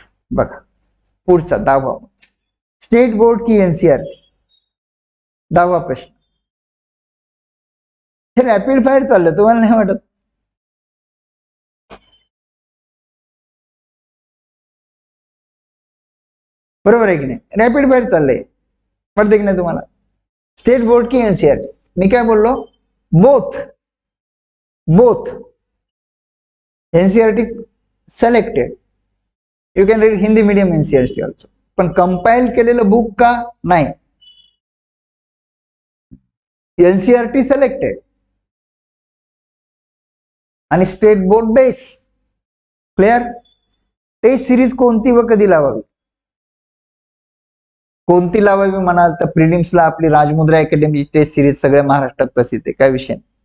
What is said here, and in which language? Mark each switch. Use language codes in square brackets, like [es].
[mr] बघा पुढचा 10वा, state board की एनसीईआरटी. 10वा प्रश्न. हे रॅपिड फायर चाललं, तुम्हाला नाही वाटत? बरोबर आहे की नाही? रॅपिड फायर चाललंय, वाटतं की नाही तुम्हाला? स्टेट बोर्ड की एनसीईआरटी. मी काय बोललो? [en] Both. Both. [mr] NCERT selected. [en] You can read Hindi medium NCERT also. [mr] पण कंपाइल केलेलं बुक का? नाही. एनसीईआरटी सिलेक्टेड आणि state board base. Clear? Taste series कोणती व कधी लावावी? कोणती लावावी म्हणाल तर प्रिलिम्सला आपली राजमुद्रा अकॅडमी टेस्ट सिरीज सगळ्या महाराष्ट्रात प्रसिद्ध आहे, काय विषय.